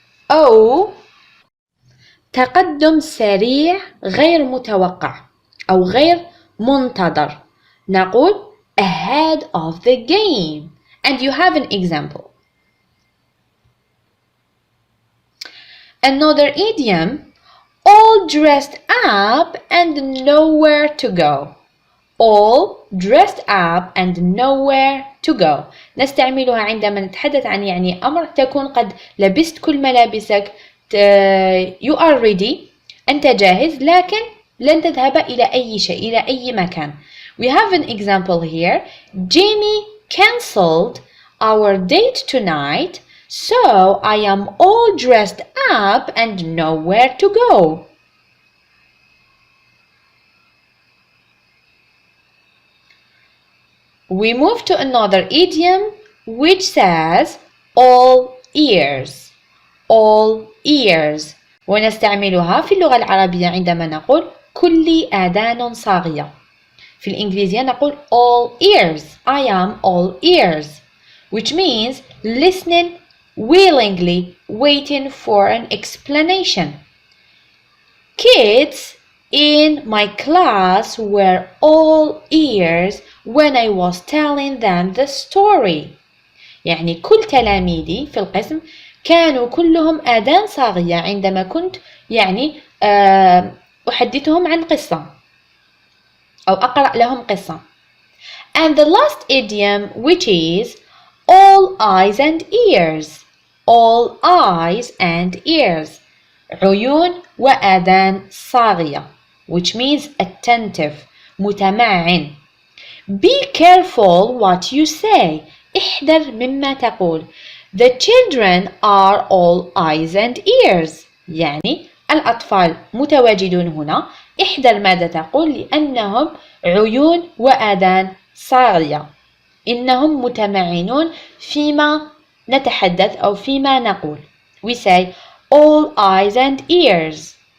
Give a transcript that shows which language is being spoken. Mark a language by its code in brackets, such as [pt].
[ar] أو تقدم سريع غير متوقع أو غير منتظر. نقول [en] ahead of the game. And you have an example. Another idiom, all dressed up and nowhere to go. All dressed up and nowhere to go. [ar] نستعملها عندما نتحدث عن يعني أمر تكون قد لبست كل ملابسك. [en] You are ready. [ar] أنت جاهز لكن لن تذهب إلى أي شيء إلى أي مكان. [en] We have an example here. Jamie cancelled our date tonight, so I am all dressed up and nowhere to go. We move to another idiom which says all ears. All ears. [ar] ونستعملها في اللغة العربية عندما نقول كل آذان صاغية. في الإنجليزية نقول [en] all ears. I am all ears, which means listening willingly, waiting for an explanation. Kids in my class were all ears when I was telling them the story. [ar] يعني كل تلاميذي في القسم كانوا كلهم آذان صاغية عندما كنت يعني أحدثهم عن قصة أو أقرأ لهم قصة. [en] And the last idiom, which is all eyes and ears. All eyes and ears. [ar] عيون وآذان صاغية, [en] which means attentive, [ar] متمعن. [en] Be careful what you say. [ar] احذر مما تقول. [en] The children are all eyes and ears. [ar] يعني الأطفال متواجدون هنا. احذر ماذا تقول لأنهم عيون وآذان صاغية. إنهم متمعنون فيما نتحدث أو فيما نقول. [en] We say all eyes and ears.